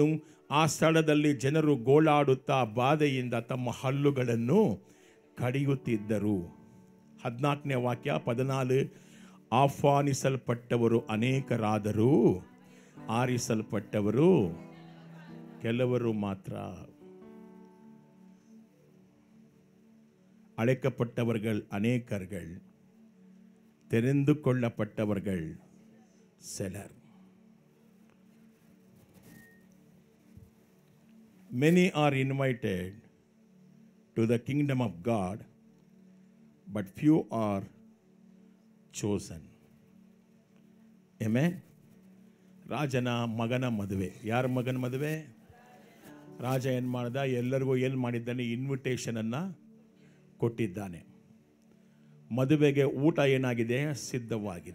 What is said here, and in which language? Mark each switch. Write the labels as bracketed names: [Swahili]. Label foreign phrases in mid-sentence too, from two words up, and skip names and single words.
[Kannada] ಆ ಸ್ಥಳದಲ್ಲಿ ಜನರು ಗೋಳಾಡುತ್ತಾ ಬಾಧೆಯಿಂದ ತಮ್ಮ ಹಲ್ಲುಗಳನ್ನು ಕಡಿಯುತ್ತಿದ್ದರು. 14ನೇ ವಾಕ್ಯ 14. ಆಹ್ವಾನಿಸಲ್ಪಟ್ಟವರು ಅನೇಕರಾದರೂ ಆರಿಸಲ್ಪಟ್ಟವರು ಕೆಲವರು ಮಾತ್ರ. [Tamil] அழைக்கப்பட்டவர்கள் அநேகர்கள், தெரிந்து கொள்ளப்பட்டவர்கள் சிலர். [English] Many are invited to the kingdom of God, but few are chosen. [Kannada] Amen. ರಾಜನ ಮಗನ ಮದುವೆ. ಯಾರ ಮಗನ ಮದುವೆ? ರಾಜ ಏನು ಮಾಡ್ದ? ಎಲ್ಲರಿಗೂ ಏನು ಮಾಡಿದ್ದಾನೆ? ಇನ್ವಿಟೇಷನನ್ನು ಕೊಟ್ಟಿದ್ದಾನೆ. ಮದುವೆಗೆ ಊಟ ಏನಾಗಿದೆ? ಸಿದ್ಧವಾಗಿದೆ.